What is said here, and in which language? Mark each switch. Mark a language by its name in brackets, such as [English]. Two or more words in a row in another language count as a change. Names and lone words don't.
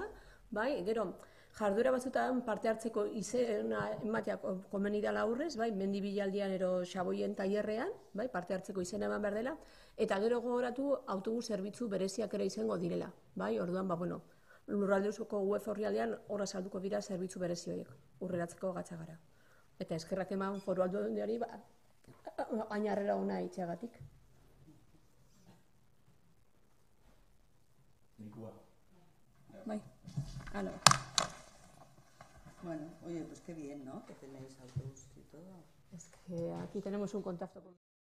[Basque] bai, gero, jarduera batzutan parte hartzeko izena emateak komeni dela aurrez, bai, mendi bilaldian ero xaboien tailerrean, bai, parte hartzeko izena eman behar dela, eta gero gogoratu autobus zerbitzu bereziak ere izango direla, bai, orduan, Lurralde Osoko web orrialdean horra salduko dira zerbitzu berezi horiek, urreratzeko Gatzagara. Eta eskerrak eman Foru Aldundiari, ainarrera ona itxeagatik. Nikua. Bai, hala. [Spanish] Bueno, oye, pues qué bien, ¿no? Que tenéis autobús y todo. Es que aquí tenemos un contacto con...